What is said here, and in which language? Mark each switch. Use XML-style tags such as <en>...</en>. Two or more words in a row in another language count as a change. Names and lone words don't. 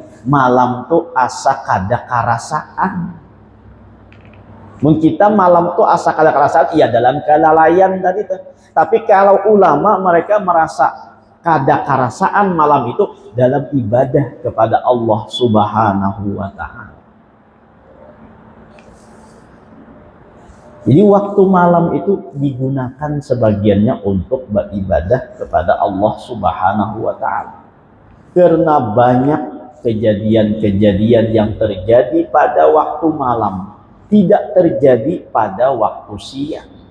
<bjn>Malam tuh asa kada karasaan. Mungkin kita malam tuh asa kada karasaan, iya dalam kelalaian tadi tuh.</bjn> <id>Tapi kalau ulama mereka merasa</id> <bjn>kada karasaan</bjn> <id>malam itu dalam ibadah kepada Allah</id> <ar>سبحانه وتعالى.</ar> <id>Jadi waktu malam itu digunakan sebagiannya untuk beribadah kepada Allah</id> <ar>سبحانه وتعالى.</ar> <id>Karena banyak kejadian-kejadian yang terjadi pada waktu malam tidak terjadi pada waktu siang.</id>